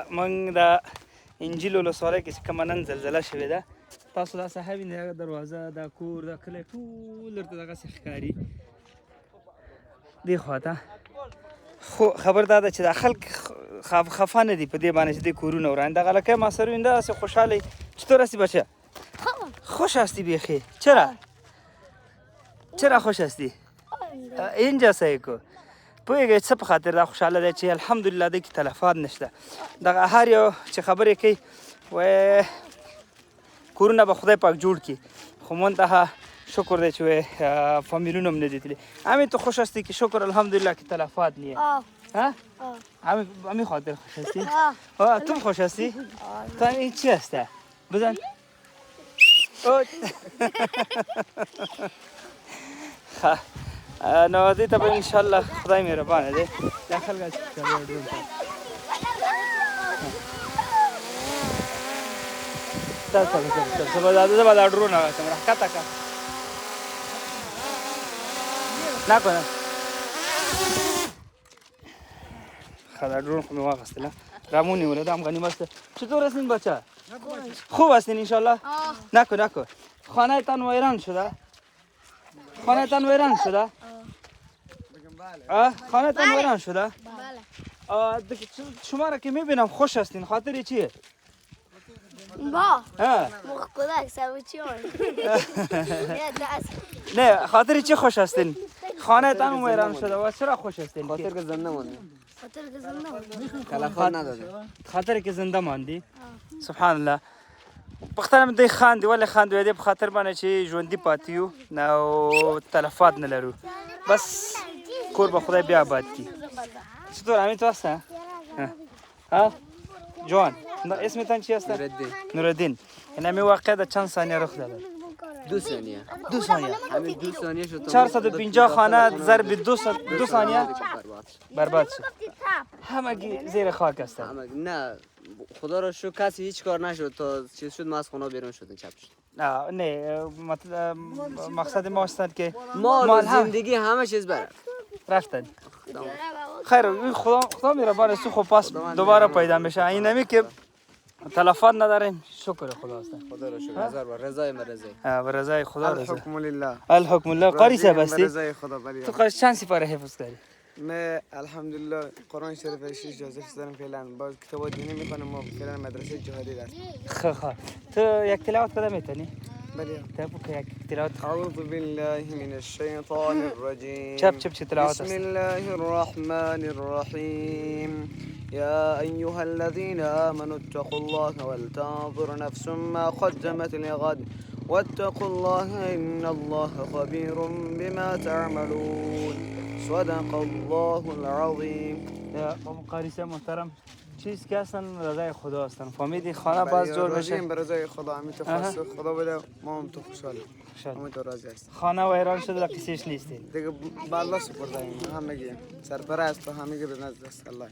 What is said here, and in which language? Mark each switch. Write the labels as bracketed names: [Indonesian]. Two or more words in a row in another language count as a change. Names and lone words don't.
[Pashto] من دا انجیل ولسوالۍ کې چې کومه نن زلزله شوې ده، تاسو دا صحه وینئ، دا دروازه، دا کور، دا کلی ټول درته دغسې ښکاري دې خواته. خو خبر دا ده چې دا خلک خفه نه دي په دې باندې چې دې کورونه وران. دغه لکه ما سره ویني داسې خوشحاله. [Persian] چطور هستی بچه؟ خوش هستی بیخی؟ چرا خوش هستی؟ اینجا سعی کو [Pashto] پوهېږئ څه په خاطر دا خوشحاله دی چې الحمدلله دی کې تلفات نشته. دغه هر یو چې خبرې کوي وایي کورونه به خدای پاک جوړ کړي، خو منتها شکر دی چې وایي فامیلونه هم نه دي تلي. [Persian] همین تو خوش هستی که شکر الحمدلله که تلفات نیه؟ ها؟ همین خاطر خوش هستی؟ تو هم خوش هستی؟ تو این چی هسته؟ بزن. [Pashto] نو دې ته به انشاءالله خدای مهربانه دی. دا خلک چې ډرون ته زه به دا ډرون راکړم، راښکته کړه. نکنه ښه دا ډرون خو مې واخیستله، را مو نیوله، دا هم غنیمت ده. [Persian] چطور هستین بچه؟ خوب هستین انشاءالله؟ نکن خانه تان ویران شده؟ خانه تان ویران شده؟ خانه تان ویران شده؟ بله. شما را که میبینم خوش هستین، خاطر چیه؟ با مخکودک سوچیون نه خاطر چی خوش هستین؟ خانه تان ویران شده و چرا خوش هستین؟ خاطر که زنده ماندی. خاطر که زنده ماندی. تلفات ندادی. خاطر که زنده ماندی؟ سبحان الله. [Pashto] پختنم دی خاندي ولې خاندي دی په خاطر باندې چې ژوندي پاتې یو نو تلفات نه لرو، بس کور به خدای بیا آباد کړي. [Persian] چطور همین تو هسته؟ ها جوان اسمتان چی هسته؟ نورالدین. این همین واقعه در چند ثانیه رخ داده؟ 2 ثانیه. 2 ثانیه؟ همین 2 ثانیه شد. 450 خانه ضرب 2 ثانیه برباد شد. همگی زیر خاک هستن. نه خدا رو شکر کسی هیچ کار نشد تا چیز شد ما از خونه بیرون شدیم چپ شد. نه مقصد ما است که ما زندگی همه چیز بره رفتن. خیر خدا مهربان است، خب پس دوباره پیدا میشه. اینمی که تلفات نداریم شکر خدا است. خدا رو شکر. هزار بار رضای من رضای. و رضای خدا رضا. [Arabic] الحكم لله. الحكم لله. [Persian] قاری صاحب هستی؟ رضای خدا بری. تو قاری چند سپاره حفظ کردی؟ من الحمدلله قرآن شریف 6 جزء دارم فعلا، باز کتاب دینی میخونم و فعلا مدرسه جهادی هستم. خب تو یک تلاوت کدام میتونی؟ بله. تابو که یک تلاوت. [Arabic] اعوذ بالله من الشیطان الرجیم. [Persian] چپ تلاوت است. [Arabic] بسم الله الرحمن الرحیم. يا أيها الذين آمنوا اتقوا الله ولتنظر نفس ما قدمت لغد واتقوا الله إن الله خبير بما تعملون. صدق الله العظیم. [Persian] قاری صاحب محترم چیز که هستن رضای خدا هستن، فهمیدی؟ خانه باز جور بشه به رضای خدا، همین تو خواست خدا بده، ما هم تو خوشحالیم، همین تو راضی هستیم. خانه ویران شده کسیش نیستین دیگه به الله سپردیم، همگی سرپرست و همگی به نزد است الله.